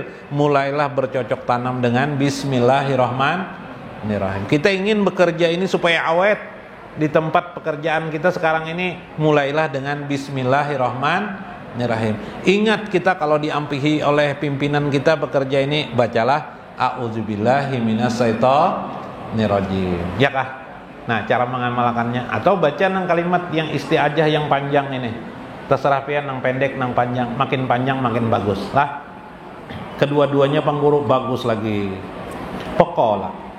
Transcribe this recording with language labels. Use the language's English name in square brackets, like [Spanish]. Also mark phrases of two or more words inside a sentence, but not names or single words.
[Indonesian] Mulailah bercocok tanam dengan Bismillahirrahmanirrahim. Kita ingin bekerja ini supaya awet di tempat pekerjaan kita sekarang ini, mulailah dengan Bismillahirrahmanirrahim. Ingat, kita kalau diampihi oleh pimpinan kita bekerja ini, bacalah [Arabic] a'udzubillahi minasyaitonirrajim. [Indonesian] Ya kah? [Banjar] Nah, cara mengamalkannya, atau baca nang kalimat yang isti'ajah yang panjang ini. Terserah pian nang pendek nang panjang, makin panjang makin bagus. Lah. [Indonesian] Kedua-duanya pengguru bagus lagi. Pokola.